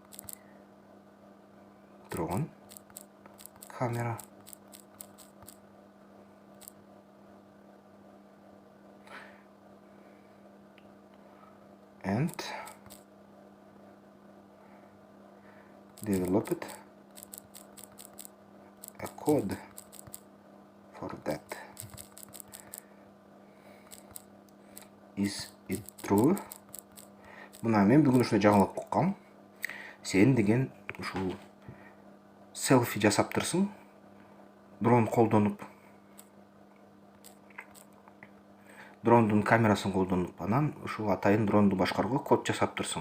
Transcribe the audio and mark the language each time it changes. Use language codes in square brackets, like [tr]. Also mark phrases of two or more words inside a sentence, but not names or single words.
[en] drone camera and developed a code for that. Is it true? [ky] Мына мен бүгүн ушундай жаңылык уккам. Сен деген ушул селфи жасаптырсың, дрон колдонуп, дрондун камерасын колдонуп, анан ушул атайын дронду башкарууга код жасаптырсың.